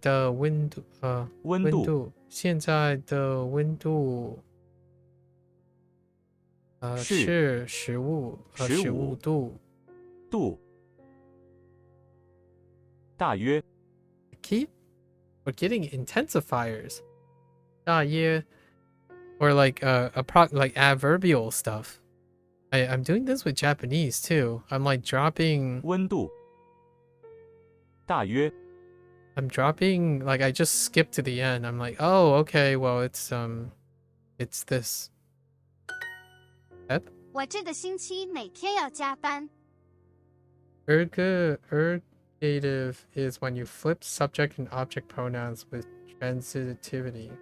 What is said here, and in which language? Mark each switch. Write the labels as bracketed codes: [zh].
[zh] 的温度现在的温度是15度。大约 [en] We're getting intensifiers. [zh] 大约 [en] or like like adverbial stuff. I'm doing this with Japanese too. I'm like dropping [zh] 温度大约 [en] I'm dropping like I just skipped to the end. I'm like, oh, okay, well it's this. Yep. [zh] 我这个星期每天要加班。 [en] Ergative is when you flip subject and object pronouns with transitivity.